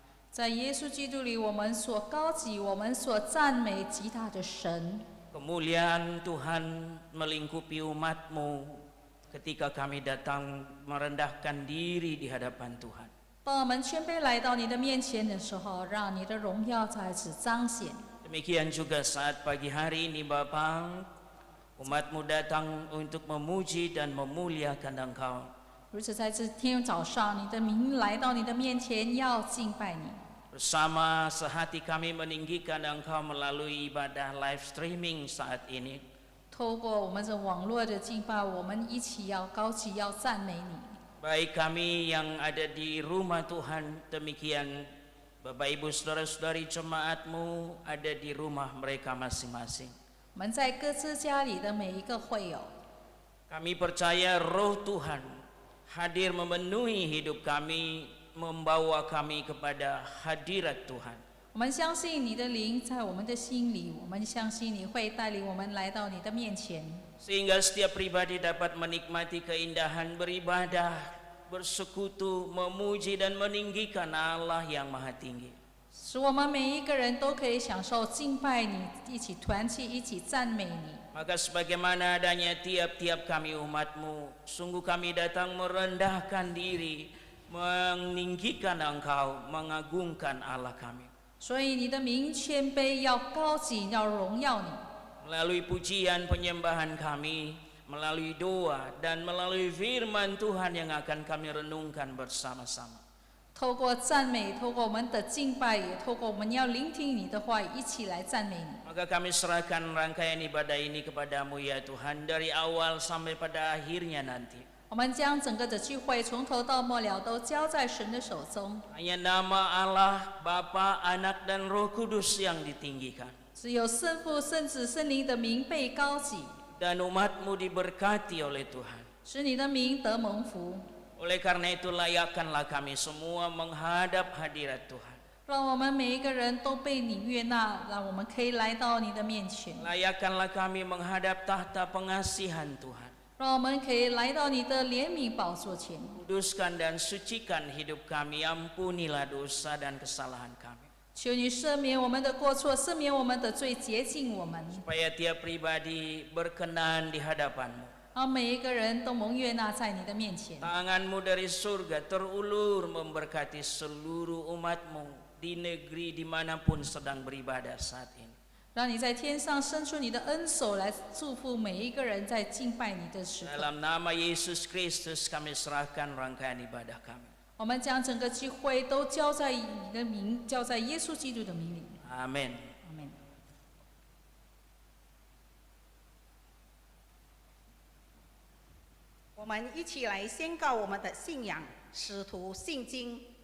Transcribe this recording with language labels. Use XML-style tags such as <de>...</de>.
<zh>在耶稣基督里，我们所高举、我们所赞美极大的神。</zh> <id>Kemuliaan Tuhan melingkupi umat-Mu ketika kami datang merendahkan diri di hadapan Tuhan.</id> <zh>当我们谦卑来到你的面前的时候，让你的荣耀在此彰显。</zh> <id>Demikian juga saat pagi hari ini Bapa, umat-Mu datang untuk memuji dan memuliakan Engkau.</id> <zh>如此，在这天早上，你的名来到你的面前，要敬拜你。</zh> <id>Bersama sehati kami meninggikan Engkau melalui ibadah live streaming saat ini.</id> <zh>透过我们这网络的敬拜，我们一起要高举，要赞美你。</zh> <id>Baik kami yang ada di rumah Tuhan, demikian Bapak Ibu Saudara-saudari jemaat-Mu ada di rumah mereka masing-masing.</id> <zh>我们在各自家里的每一个会友，</zh> <id>Kami percaya Roh Tuhan hadir memenuhi hidup kami, membawa kami kepada hadirat Tuhan.</id> <zh>我们相信你的灵在我们的心里，我们相信你会带领我们来到你的面前，</zh> <id>Sehingga setiap pribadi dapat menikmati keindahan beribadah, bersekutu, memuji dan meninggikan Allah yang Maha Tinggi.</id> <zh>使我们每一个人都可以享受敬拜你，一起团契，一起赞美你。</zh> <id>Maka sebagaimana adanya tiap-tiap kami umat-Mu, sungguh kami datang merendahkan diri, meninggikan Engkau, mengagungkan Allah kami.</id> <zh>所以你的名谦卑，要高举，要荣耀你。</zh> <id>Melalui pujian penyembahan kami, melalui doa dan melalui firman Tuhan yang akan kami renungkan bersama-sama.</id> <zh>透过赞美，透过我们的敬拜，也透过我们要聆听你的话语，一起来赞美你。</zh> <id>Maka kami serahkan rangkaian ibadah ini kepadamu ya Tuhan, dari awal sampai pada akhirnya nanti.</id> <zh>我们将整个的聚会从头到末了都交在神的手中，</zh> <id>Hanya nama Allah, Bapa, Anak dan Roh Kudus yang ditinggikan.</id> <zh>只有圣父、圣子、圣灵的名被高举，</zh> <id>Dan umat-Mu diberkati oleh Tuhan.</id> <zh>使你的名得蒙福。</zh> <id>Oleh karena itu layakkanlah kami semua menghadap hadirat Tuhan.</id> <zh>让我们每一个人都被你悦纳，让我们可以来到你的面前，</zh> <id>Layakkanlah kami menghadap tahta pengasihan Tuhan.</id> <zh>让我们可以来到你的怜悯宝座前。</zh> <id>Kuduskan dan sucikan hidup kami, ampunilah dosa dan kesalahan kami.</id> <zh>求你赦免我们的过错，赦免我们的罪，洁净我们，</zh> <id>Supaya tiap pribadi berkenan di hadapan-Mu.</id> <zh>让每一个人都蒙悦纳在你的面前。</zh> <id>Tangan-Mu dari surga terulur memberkati seluruh umat-Mu di negeri dimanapun sedang beribadah saat ini.</id> <zh>让你在天上伸出你的恩手来祝福每一个人在敬拜你的时刻。</zh> <id>Dalam nama Yesus Kristus kami serahkan rangkaian ibadah kami.</id> <zh>我们将整个聚会都交在你的名，交在耶稣基督的名里。</zh> <id>Amin.</id> <zh>阿门。我们一起来宣告我们的信仰，使徒信经。</zh>